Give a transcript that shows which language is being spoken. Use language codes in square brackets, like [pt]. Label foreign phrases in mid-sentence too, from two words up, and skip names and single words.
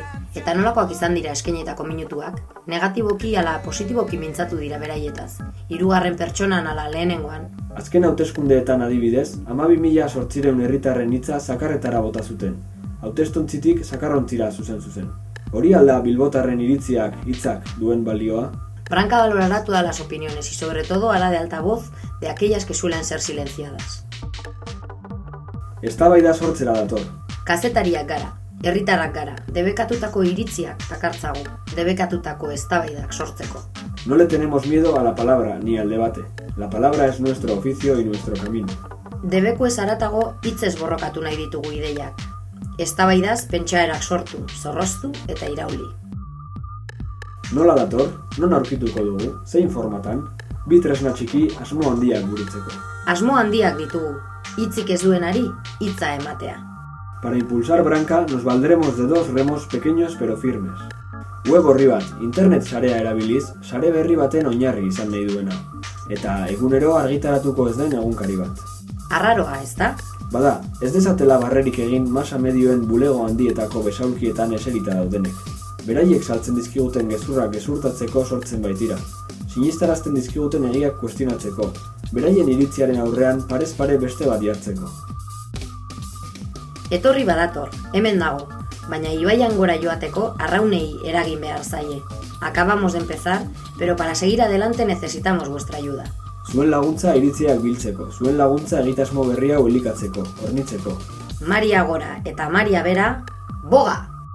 [eu] Eta nolakoak izan dira eskainetako minutuak? Negatiboki ala positiboki mintzatu dira beraietaz. 3. pertsonan ala lehenengoan. Azken hauteskundeetan adibidez, 12.800 herritarren hitza zakarretara bota zuten. Hautestontzitik zakarrontzira zuzen. Hori alda bilbotarren iritziak, hitzak duen balioa? [es] Branka valorará todas las opiniones y sobre todo hará de altavoz de aquellas que suelen ser silenciadas. [eu] Eztabaida sortzera dator. Kazetariak gara, herritarrak gara, debekatutako iritziak dakartzagu, debekatutako eztabaidak sortzeko. [es] No le tenemos miedo a la palabra ni al debate. La palabra es nuestro oficio y nuestro camino. [eu] Debeku ez haratago hitzez borrokatu nahi ditugu ideiak. Eztabaidaz pentsaerak sortu, zorroztu eta irauli. Nola dator? Non aurkituko dugu? Zein formatan? Bi tresna txiki asmo handiak burutzeko. Asmo handiak ditugu, hitzik ez duenari hitza ematea. [es] Para impulsar Branka nos valdremos de 2 remos pequeños pero firmes. [eu] Web orri bat, internet sarea erabiliz, sare berri baten oinarri izan nahi duena. Eta egunero argitaratuko ez den egunkari bat. Arraroa, ez da? Bada, ez dezatela barrerik egin masa medioen bulego handietako besaulkietan eserita daudenek. Beraiek saltzen dizkiguten gezurrak gezurtatzeko sortzen baitira. Sinistarazten dizkiguten egiak kuestionatzeko. Beraien iritziaren aurrean parez pare beste bat jartzeko. Etorri badator, hemen dago, baina ibaian gora joateko arraunei eragin behar zaie. [es] Acabamos de empezar, pero para seguir adelante necesitamos vuestra ayuda. [eu] Zuen laguntza iritziak biltzeko, zuen laguntza egitasmo berria elikatzeko, hornitzeko. Maria gora eta Maria bera, boga!